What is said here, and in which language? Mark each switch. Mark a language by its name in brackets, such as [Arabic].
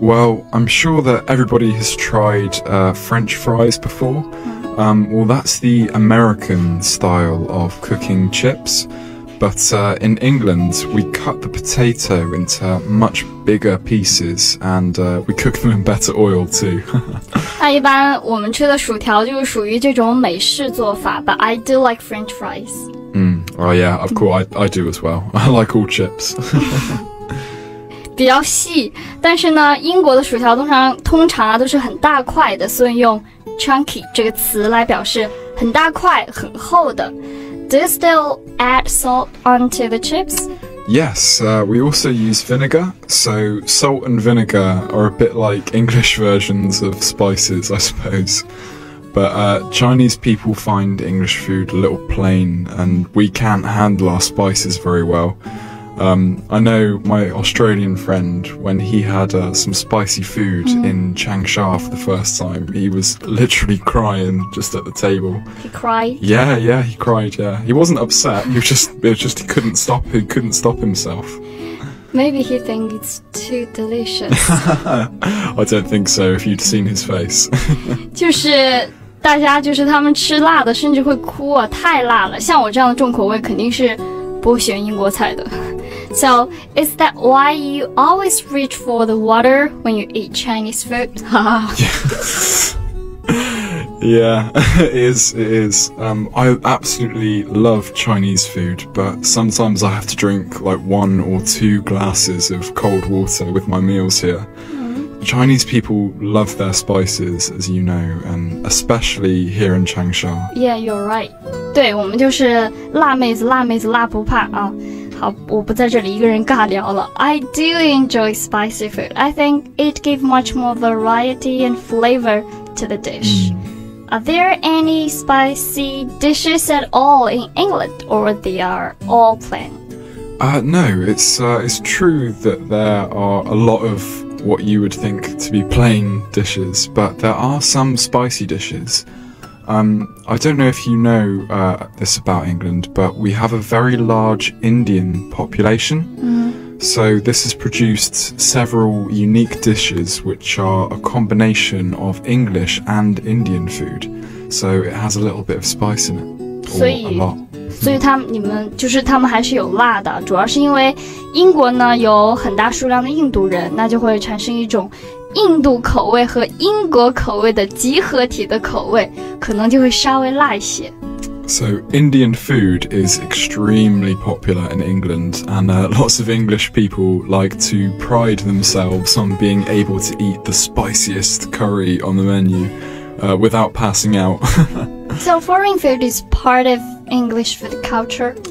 [English] Well, I'm sure that everybody has tried French fries before. Well, that's the American style of cooking chips. But in England, we cut the potato into much bigger pieces, and we cook them in better oil too. [Chinese] 那一般我们吃的薯条就是属于这种美式做法 [English] but I do like French fries. Oh yeah, of course I do as well. I like all chips. [Chinese] 比较细，但是呢，英国的薯条通常都是很大块的，所以用 chunky 这个词来表示很大块、很厚的。 [English] Do you still add salt onto the chips? Yes, we also use vinegar. So salt and vinegar are a bit like English versions of spices, I suppose. But Chinese people find English food a little plain, and we can't handle our spices very well. I know my Australian friend, when he had some spicy food in Changsha for the first time, he was literally crying just at the table. He cried? Yeah, he cried, yeah. He wasn't upset, it was just he couldn't stop himself. Maybe he thinks it's too delicious. I don't think so, if you'd seen his face. [Chinese] 就是大家他们吃辣的甚至会哭啊，太辣了。像我这样的重口味肯定是不会选英国菜的。 [English] So, is that why you always reach for the water when you eat Chinese food? Yeah, it is. I absolutely love Chinese food, but sometimes I have to drink like 1 or 2 glasses of cold water with my meals here. Chinese people love their spices, as you know, and especially here in Changsha. Yeah, you're right. [Chinese] 对，我们就是辣妹子，辣不怕啊。好，我不在这里一个人尬聊了。 [English] I do enjoy spicy food. I think it gives much more variety and flavor to the dish. Are there any spicy dishes at all in England, or they are all plain? No, it's true that there are a lot of what you would think to be plain dishes, but there are some spicy dishes. I don't know if you know this about England, but we have a very large Indian population. So this has produced several unique dishes which are a combination of English and Indian food. So it has a little bit of spice in it, or a lot. [Chinese] 所以他们还是有辣的，主要是因为英国呢有很大数量的印度人，那就会产生一种印度口味和英国口味的集合体的口味，可能就会稍微辣一些。 [English] So Indian food is extremely popular in England, and lots of English people like to pride themselves on being able to eat the spiciest curry on the menu without passing out. So foreign food is part of English food culture?